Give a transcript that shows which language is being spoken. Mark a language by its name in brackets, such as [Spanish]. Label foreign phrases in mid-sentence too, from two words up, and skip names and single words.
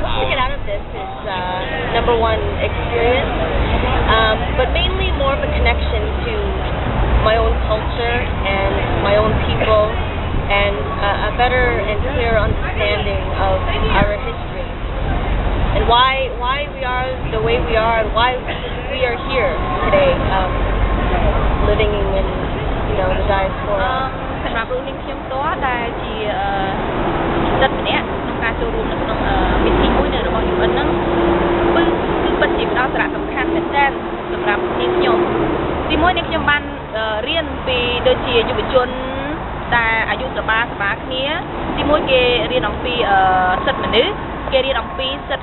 [English] What I get out of this is, number one, experience, but mainly more of a connection to my own culture and my own people, and a better and clearer understanding of our history and why we are the way we are, and why we are here today, living in, you know, the diaspora. [Khmer] សម្រាប់រឿងនេះខ្ញុំផ្ទាល់ដែលជាសិទ្ធិម្នាក់ក្នុងការចូលរួមនៅក្នុងពិធីមួយនៅរបស់ UN ហ្នឹងគឺពិតជាផ្ដល់សារៈសំខាន់មែនទែនសម្រាប់នាងខ្ញុំទីមួយនេះខ្ញុំបាន រៀនពីដូចជាយុវជនតែអាយុស្របាលគ្នាទីមួយគេរៀនអំពីសិទ្ធិមនុស្សគេរៀនអំពីសិទ្ធិ